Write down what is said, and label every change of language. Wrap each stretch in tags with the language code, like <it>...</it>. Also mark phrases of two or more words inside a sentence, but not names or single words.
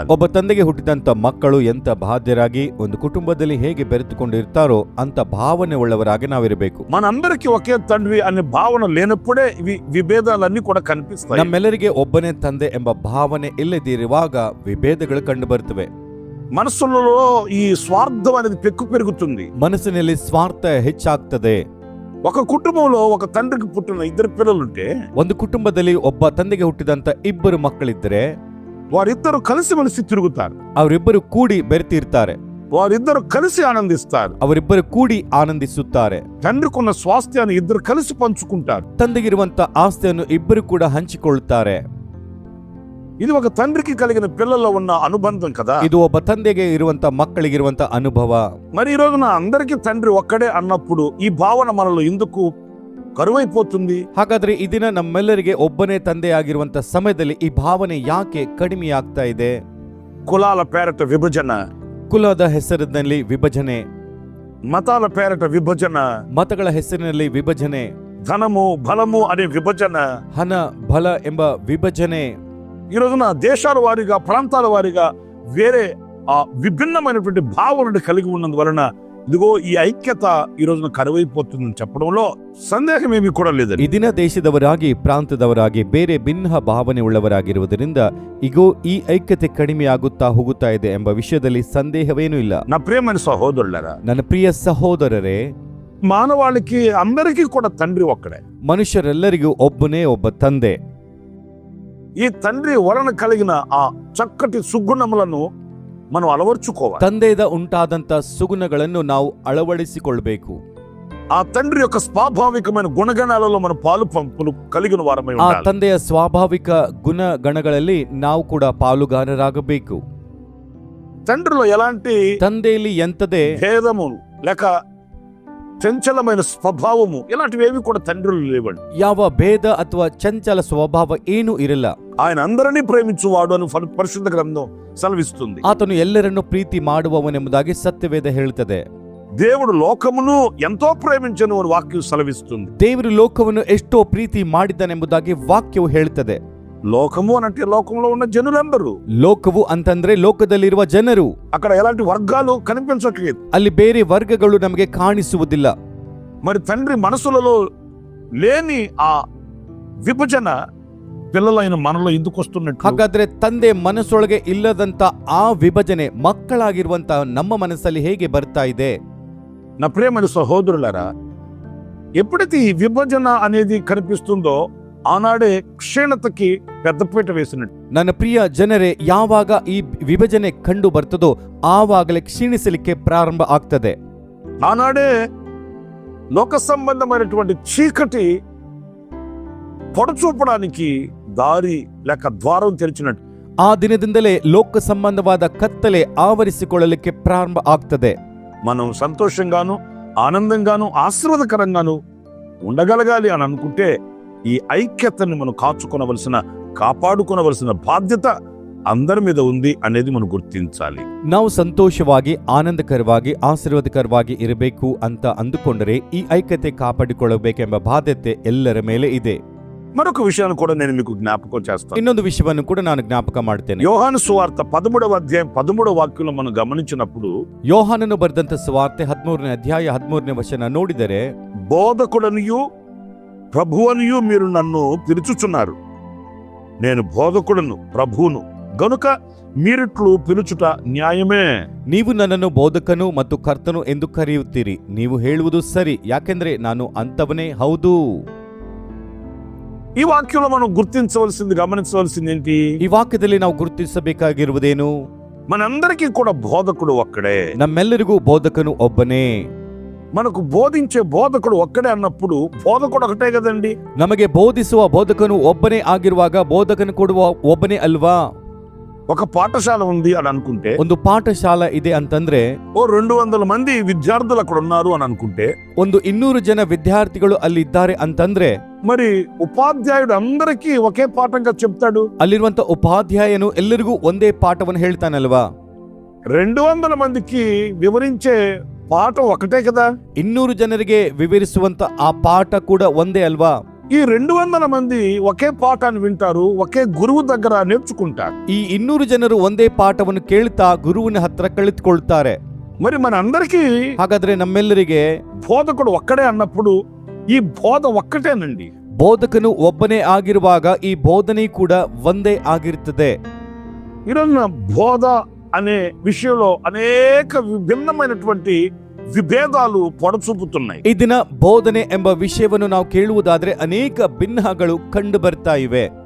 <kn>ಒಬ್ಬ ತಂದೆಗೆ ಹುಟ್ಟಿದಂತ ಮಕ್ಕಳು ಎಂತ ಬಾಧ್ಯರಾಗಿ ಒಂದು ಕುಟುಂಬದಲ್ಲಿ ಹೇಗೆ ಬೆರೆತುಕೊಂಡಿರ್ತಾರೋ ಅಂತ ಭಾವನೆ ಉಳ್ಳವರಾಗಿ ನಾವಿರಬೇಕು.</kn> <te>మనందరికీ ఒకే తండ్రి అనే భావన లేనప్పుడే విభేదాలన్నీ కూడా కనిపిస్తాయి.</te> <kn>ನಮ್ಮೆಲ್ಲರಿಗೆ ಒಬ್ಬನೇ ತಂದೆ ಎಂಬ ಭಾವನೆ ಇಲ್ಲದಿರುವಾಗ ವಿಭೇದಗಳು ಕಂಡು ಬರ್ತವೆ.</kn> <te>మనసులలో ఈ స్వార్థం అనేది పెరుగుతుంది.</te> <kn>ಮನಸ್ಸಿನಲ್ಲಿ ಸ್ವಾರ್ಥ ಹೆಚ್ಚಾಗ್ತದೆ.</kn> <te>ఒక కుటుంబంలో ఒక తండ్రికి పుట్టిన ఇద్దరు పిల్లలుంటే,</te> <kn>ಒಂದು ಕುಟುಂಬದಲ್ಲಿ ಒಬ್ಬ ತಂದೆಗೆ ಹುಟ್ಟಿದಂತ ಇಬ್ಬರು ಮಕ್ಕಳಿದ್ದರೆ</kn> <te>వారిద్దరు కలిసిమెలిసి తిరుగుతారు.</te> <kn>ಅವರಿಬ್ಬರು ಕೂಡಿ ಬೆರೆತಿರ್ತಾರೆ.</kn> <te>వారిద్దరు కలిసి ఆనందిస్తారు.</te> <kn>ಅವರಿಬ್ಬರು ಕೂಡಿ ಆನಂದಿಸುತ್ತಾರೆ.</kn> <te>తండ్రికున్న స్వాస్థ్యాన్ని ఇద్దరు కలిసి పంచుకుంటారు.</te> <kn>ತಂದೆಗಿರುವಂತ ಆಸ್ತಿಯನ್ನು ಇಬ್ಬರು ಕೂಡ ಹಂಚಿಕೊಳ್ಳುತ್ತಾರೆ.</kn> <te>ఇది ఒక తండ్రికి కలిగిన పిల్లల్లో ఉన్న అనుబంధం కదా.</te> <kn>ಇದು ಒಬ್ಬ ತಂದೆಗೆ ಇರುವಂತ ಮಕ್ಕಳಿಗಿರುವಂತ ಅನುಭವ.</kn> <te>మరి ఈ రోజున అందరికీ తండ్రి ఒక్కడే అన్నప్పుడు ఈ భావన మనలో ఎందుకు కరువైపోతుంది?</te> <kn>ಹಾಗಾದ್ರೆ ಈ ದಿನ ನಮ್ಮೆಲ್ಲರಿಗೆ ಒಬ್ಬನೇ ತಂದೆ ಆಗಿರುವಂತ ಸಮಯದಲ್ಲಿ ಈ ಭಾವನೆ ಯಾಕೆ ಕಡಿಮೆಯಾಗ್ತಾ ಇದೆ?</kn> <te>కులాల పేరట విభజన,</te> <kn>ಕುಲದ ಹೆಸರಿನಲ್ಲಿ ವಿಭಜನೆ,</kn> <te>మతాల పేరట విభజన,</te> <kn>ಮತಗಳ ಹೆಸರಿನಲ್ಲಿ ವಿಭಜನೆ,</kn> <te>ధనము బలము అనే విభజన,</te> <kn>ಹಣ ಬಲ ಎಂಬ ವಿಭಜನೆ.</kn> <te>ఈ రోజున దేశాల వారీగా ప్రాంతాల వారీగా వేరే విభిన్నమైనటువంటి భావనను కలిగి ఉన్నందువలన ఇదిగో ఈ ఐక్యత ఈ రోజున కరువైపోతుందని చెప్పడంలో సందేహం ఏమీ కూడా లేదండి.</te> <kn>ಈ ದಿನ ದೇಶದವರಾಗಿ ಪ್ರಾಂತದವರಾಗಿ ಬೇರೆ ಭಿನ್ನ ಭಾವನೆ ಉಳ್ಳವರಾಗಿರುವುದರಿಂದ ಈಗೋ ಈ ಐಕ್ಯತೆ ಕಡಿಮೆಯಾಗುತ್ತಾ ಹೋಗುತ್ತಾ ಇದೆ ಎಂಬ ವಿಷಯದಲ್ಲಿ ಸಂದೇಹವೇನೂ ಇಲ್ಲ.</kn> <te>నా ప్రియమైన సహోదరులారా,</te> <kn>ನನ್ನ ಪ್ರಿಯ ಸಹೋದರರೇ,</kn> <te>మానవాళికి అందరికీ కూడా తండ్రి ఒక్కడే.</te> <kn>ಮನುಷ್ಯರೆಲ್ಲರಿಗೂ ಒಬ್ಬನೇ ಒಬ್ಬ ತಂದೆ.</kn> <te>ఈ తండ్రి వలన కలిగిన ఆ చక్కటి సుగుణములను మనం అలవర్చుకోవాలి.</te> <kn>ತಂದೆಯಿಂದ ಉಂಟಾದಂತ ಸುಗುಣಗಳನ್ನು ನಾವು ಅಳವಡಿಸಿಕೊಳ್ಳಬೇಕು.</kn> <te>ఆ తండ్రి యొక్క స్వాభావికమైన గుణగణాలలో మన పాలు పంపులు కలిగిన వారమై</te> <kn>ಆ</kn> <te>ఉండాలి.</te> <kn>ತಂದೆಯ ಸ್ವಾಭಾವಿಕ ಗುಣಗಣಗಳಲ್ಲಿ ನಾವು ಕೂಡ ಪಾಲುಗಾರರಾಗಬೇಕು.</kn> <te>తండ్రిలో ఎలాంటి</te> <kn>ತಂದೆಯಲ್ಲಿ ಎಂತದೇ</kn> <te>భేదము లేక చంచలమైన స్వభావము ఇలాంటివేవి కూడా తండ్రులు లేవండి.</te> <kn>ಯಾವ ಭೇದ ಅಥವಾ ಚಂಚಲ ಸ್ವಭಾವ ಏನೂ ಇರಲ್ಲ.</kn> <te>ఆయన అందరినీ ప్రేమించువాడు అని పరిశుద్ధ గ్రంథం సెలవిస్తుంది.</te> <kn>ಆತನು ಎಲ್ಲರನ್ನು ಪ್ರೀತಿ ಮಾಡುವವನೆಂಬುದಾಗಿ ಸತ್ಯವೇದ ಹೇಳುತ್ತದೆ.</kn> <te>దేవుడు లోకమును ఎంతో ప్రేమించను అని వాక్యం సెలవిస్తుంది.</te> <kn>ದೇವರು ಲೋಕವನ್ನು ಎಷ್ಟೋ ಪ್ರೀತಿ ಮಾಡಿದ್ದಾನೆಂಬುದಾಗಿ ವಾಕ್ಯವು ಹೇಳುತ್ತದೆ.</kn> <te>లోకము అనంటే లోకంలో ఉన్న జనులందరూ.</te> <kn>ಲೋಕವು ಅಂತಂದ್ರೆ ಲೋಕದಲ್ಲಿರುವ ಜನರು.</kn> <te>అక్కడ ఎలాంటి వర్గాలు కనిపించట్లేదు.</te> <kn>ಅಲ್ಲಿ ಬೇರೆ ವರ್ಗಗಳು ನಮಗೆ ಕಾಣಿಸುವುದಿಲ್ಲ.</kn> <te>మరి తండ్రి మనసులలో లేని ఆ విభజన పిల్లలైన మనలో ఎందుకు వస్తున్నట్టు?</te> <kn>ಹಾಗಾದ್ರೆ ತಂದೆ ಮನಸ್ಸೊಳಗೆ ಇಲ್ಲದಂತ ಆ ವಿಭಜನೆ ಮಕ್ಕಳಾಗಿರುವಂತ ನಮ್ಮ ಮನಸ್ಸಲ್ಲಿ ಹೇಗೆ ಬರ್ತಾ ಇದೆ?</kn> <te>నా ప్రియమైన సహోదరులారా, ఎప్పుడైతే ఈ విభజన అనేది కనిపిస్తుందో ఆనాడే క్షీణతకి పెద్దపీట వేసినట్టు.</te> <kn>ನನ್ನ ಪ್ರಿಯ ಜನರೇ, ಯಾವಾಗ ಈ ವಿಭಜನೆ ಕಂಡು ಬರ್ತದೋ ಆವಾಗಲೇ ಕ್ಷೀಣಿಸಲಿಕ್ಕೆ ಪ್ರಾರಂಭ ಆಗ್ತದೆ.</kn> <te>ఆనాడే లోక సంబంధమైనటువంటి చీకటి పొడచూపడానికి దారి లేక ద్వారం తెరిచినట్టు.</te> <kn>ಆ ದಿನದಿಂದಲೇ ಲೋಕ ಸಂಬಂಧವಾದ ಕತ್ತಲೆ ಆವರಿಸಿಕೊಳ್ಳಲಿಕ್ಕೆ ಪ್ರಾರಂಭ ಆಗ್ತದೆ.</kn> <te>మనం సంతోషంగాను ఆనందంగాను ఆశీర్వాదకరంగాను ఉండగలగాలి అని అనుకుంటే ఈ ఐక్యతని మనం కాపాడుకోవలసిన బాధ్యత అందరి మీద ఉంది అనేది మనం గుర్తించాలి.</te> <kn>ನಾವು ಸಂತೋಷವಾಗಿ ಆನಂದಕರವಾಗಿ ಆಶೀರ್ವಾದಕರವಾಗಿ ಇರಬೇಕು ಅಂತ ಅಂದುಕೊಂಡರೆ ಈ ಐಕ್ಯತೆ ಕಾಪಾಡಿಕೊಳ್ಳಬೇಕೆಂಬ ಬಾಧ್ಯತೆ ಎಲ್ಲರ ಮೇಲೆ ಇದೆ.</kn> <te>మరొక విషయాన్ని కూడా నేను మీకు జ్ఞాపకం చేస్తాను.</te> <kn>ಇನ್ನೊಂದು ವಿಷಯವನ್ನು ಕೂಡ ನಾನು ಜ್ಞಾಪಕ ಮಾಡ್ತೇನೆ.</kn> <te>యోహాను సువార్త 13వ అధ్యాయం 13వ వాక్యంలో మనం గమనించినప్పుడు</te> <kn>ಯೋಹಾನನು ಬರೆದಂತ ಸುವಾರ್ತೆ 13ನೇ ಅಧ್ಯಾಯ 13ನೇ ವಚನ ನೋಡಿದರೆ,</kn> <te>బోధకుడనియు ప్రభువనియు మీరు నన్ను పిలుచుచున్నారు. నేను బోధకుడను, ప్రభువును గనుక మీరిట్లు పిలుచుట న్యాయమే.</te> <kn>ನೀವು ನನ್ನನ್ನು ಬೋಧಕನು ಮತ್ತು ಕರ್ತನು ಎಂದು ಕರೆಯುತ್ತೀರಿ. ನೀವು ಹೇಳುವುದು ಸರಿ, ಯಾಕೆಂದ್ರೆ ನಾನು ಅಂತವನೇ ಹೌದು.</kn> <te>ఈ వాక్యంలో మనం గుర్తించవలసింది, గమనించవలసింది ఏంటి?</te> <kn>ಈ ವಾಕ್ಯದಲ್ಲಿ ನಾವು ಗುರುತಿಸಬೇಕಾಗಿರುವುದೇನು?</kn> <te>మనందరికీ కూడా బోధకుడు ఒక్కడే.</te> <kn>ನಮ್ಮೆಲ್ಲರಿಗೂ ಬೋಧಕನು ಒಬ್ಬನೇ.</kn> <te>మనకు బోధించే బోధకుడు ఒక్కడే అన్నప్పుడు బోధకుడు ఒకటే కదండి.</te> <kn>ನಮಗೆ ಬೋಧಿಸುವ ಬೋಧಕನು ಒಬ್ಬನೇ ಆಗಿರುವಾಗ ಬೋಧಕನು ಕೊಡುವ ಒಬ್ಬನೇ ಅಲ್ವಾ?</kn> <te>ఒక పాఠశాల ఉంది అని అనుకుంటే,</te> <kn>ಒಂದು ಪಾಠಶಾಲಾ ಇದೆ ಅಂತಂದ್ರೆ,</kn> <te>200 మంది విద్యార్థులు అక్కడ ఉన్నారు అని అనుకుంటే,</te> <kn>200 ಜನ ವಿದ್ಯಾರ್ಥಿಗಳು ಅಲ್ಲಿದ್ದಾರೆ ಅಂತಂದ್ರೆ,</kn> <te>మరి ఉపాధ్యాయుడు అందరికీ ఒకే పాఠంగా చెప్తాడు.</te> <kn>ಅಲ್ಲಿರುವಂತ ಉಪಾಧ್ಯಾಯನು ಎಲ್ಲರಿಗೂ ಒಂದೇ ಪಾಠವನ್ನು ಹೇಳ್ತಾನಲ್ವಾ?</kn> <te>200 మందికి వివరించే పాఠం ఒకటే కదా.</te> <kn>200 ಜನರಿಗೆ ವಿವರಿಸುವಂತ ಆ ಪಾಠ ಕೂಡ ಒಂದೇ ಅಲ್ವಾ?</kn> <te>ఈ 200 మంది ఒకే పాఠాన్ని వింటారు, ఒకే గురువు దగ్గర నేర్చుకుంటారు.</te> <kn>ಈ 200 ಜನರು ಒಂದೇ ಪಾಠವನ್ನು ಕೇಳ್ತಾ ಗುರುವಿನ ಹತ್ರ ಕಲಿತುಕೊಳ್ತಾರೆ.</kn> <te>మరి మన అందరికీ</te> <kn>ಹಾಗಾದ್ರೆ ನಮ್ಮೆಲ್ಲರಿಗೆ</kn> <te>బోధకుడు ఒక్కడే అన్నప్పుడు ఈ బోధ ఒక్కటేనండి.</te> <kn>ಬೋಧಕನು ಒಬ್ಬನೇ ಆಗಿರುವಾಗ ಈ ಬೋಧನೆ ಕೂಡ ಒಂದೇ ಆಗಿರುತ್ತದೆ.</kn> <te>ఈరోజున బోధ అనే విషయంలో అనేక విభిన్నమైనటువంటి ವಿಭೇದಾಲು పొడచూపుతున్నాయి.</te> <kn>ಈ ದಿನ ಬೋಧನೆ ಎಂಬ ವಿಷಯವನ್ನು ನಾವು ಕೇಳುವುದಾದ್ರೆ ಅನೇಕ ಭಿನ್ನಗಳು ಕಂಡು ಬರ್ತಾ ಇವೆ.</kn>